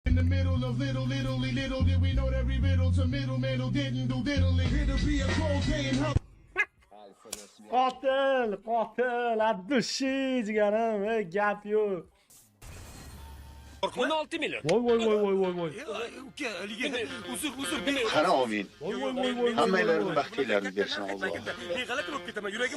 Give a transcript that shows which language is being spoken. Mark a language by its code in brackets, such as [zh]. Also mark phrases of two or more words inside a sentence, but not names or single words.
[en] middle of little did we know every riddle to middleman who didn't do diddly. It'll be a cold day in hell. [uz] Qotil, addushi jigarim, gap yo'q. 16 milyon. Voy. Uka, haligi uzr. Qara omin. Voy. Hammalarini baxtinglarni bersin Alloh. Men g'alati bo'lib ketaman, yuragim